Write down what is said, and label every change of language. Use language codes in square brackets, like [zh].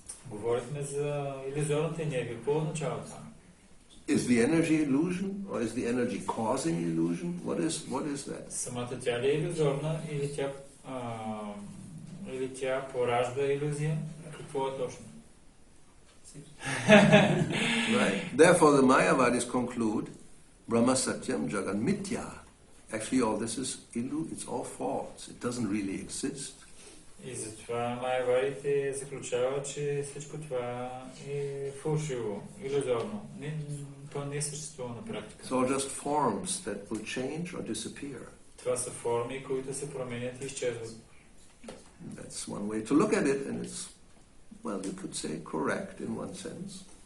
[bg] Говорихме за илюзорната енергия. Какво означава това? [en] Is the energy illusion, or is the energy causing illusion? What is that? [bg] Самата тя ли е илюзорна или тя поражда илюзия? Какво е точно? [en] Right. Therefore, the Mayavadis conclude, [sa] Brahma Satyam Jagan Mithya. [en] Actually, all this is it's all false. It doesn't really exist. [bg] И затова майавадите заключават, че всичко това е фалшиво, илюзорно. То не съществува на практика. [en] It's all just forms that will change or disappear. [bg] Това са форми, които се променят и изчезват. [en] That's one way to look at it, and it's, well, you could say correct in one sense.